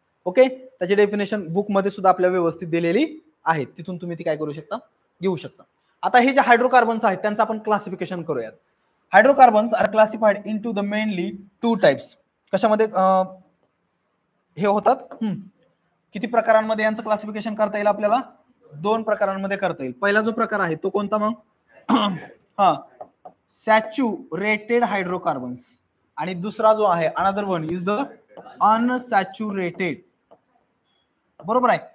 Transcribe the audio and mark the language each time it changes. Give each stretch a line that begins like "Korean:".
Marathi: Okay, त्याची definition book मध्ये सुद्धा आपल्या व्यवस्थित दिलेली आहे, तिथून तुम्ही ती काय करू शकता, घेऊ शकता. आता हे जे हायड्रोकार्बन्स आहेत त्यांचं आपण क्लासिफिकेशन करूयात.
English: Hydrocarbons are classified into the mainly two types.
Marathi: कशामध्ये हे होतात, किती प्रकारांमध्ये यांचं क्लासिफिकेशन करता येईल आपल्याला? दोन प्रकारांमध्ये करता येईल. पहिला जो प्रकार आहे तो कोणता मग? हा, सॅच्युरेटेड हायड्रोकार्बन्स. आणि दुसरा जो आहे
English: Another one is the unsaturated.
Marathi: बरोबर आहे.